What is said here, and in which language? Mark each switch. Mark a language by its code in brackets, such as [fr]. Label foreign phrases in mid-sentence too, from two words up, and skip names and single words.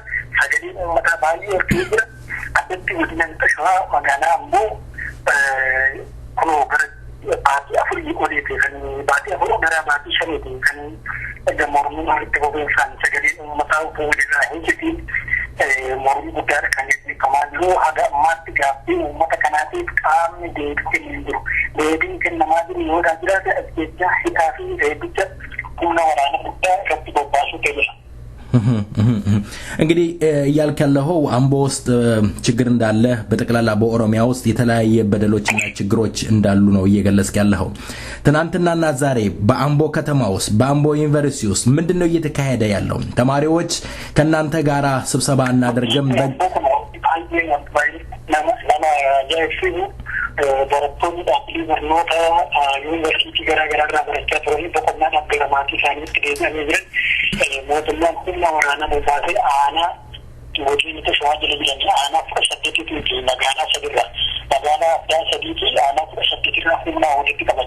[om] Sagaleen uummataa baay'ee horkee jira. Addatti godina Shawaa magaalaa Amboo kunoo gara baatii afurii oliiti kan baatii afurii gara baatii shaniiti kan mormiin walitti bobeessaan sagaleen uummataa fuulirraa hin jirtiin mormii guddaadha kan gaggeeffamaa jiru. Haga ammaatti gaaffii uummata kanaatiif qaamni deebii hin jiru. Deebiin kennamaa jiru yoo jiraate as jecha hidhaa fi reebicha humna waraana guddaa irratti bobbaasuu ta'eera. [am] እንግዲህ እያልክ ያለው አምቦ ውስጥ ችግር እንዳለ በጠቅላላ በኦሮሚያ ውስጥ የተለያየ በደሎችና ችግሮች እንዳሉ ነው እየገለጽክ ያለው። ትናንትናና ዛሬ በአምቦ ከተማ ውስጥ በአምቦ ዩኒቨርሲቲ ውስጥ ምንድነው እየተካሄደ ያለው? ተማሪዎች ከናንተ ጋራ ስብሰባ እናደርገም [om] barattoonni dhaabbilee barnoota yuunivarsiitii garaa garaa irraa barachaa turanii boqonnaa gara maatii isaaniitti deebi'anii jiran mootummaan humna waraanaa bobaasee aanaa mootiin tashawaajila jedhanii aanaa 18 fi magaalaa sadirraa magaalaa addaa sadiitii aanaa 18 irraa humnaa walitti qaban.